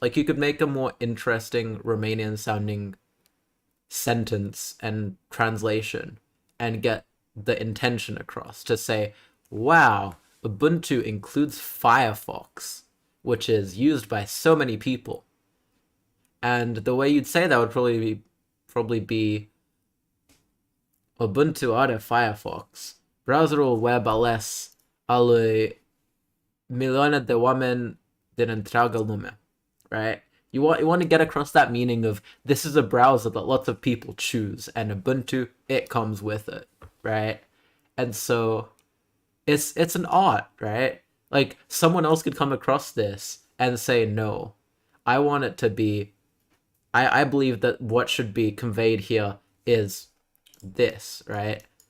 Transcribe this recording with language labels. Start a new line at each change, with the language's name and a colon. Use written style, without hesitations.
English: Like, you could make a more interesting Romanian sounding sentence and translation and get the intention across to say, wow, Ubuntu includes Firefox, which is used by so many people. And the way you'd say that would probably be
Romanian: Ubuntu are Firefox. Browserul web ales ale milioane de oameni din întreaga lume,
English: right? You want to get across that meaning of this is a browser that lots of people choose, and Ubuntu, it comes with it, right? And so it's an art, right? Like, someone else could come across this and say, no, I want it to be, I believe that what should be conveyed here is this, right?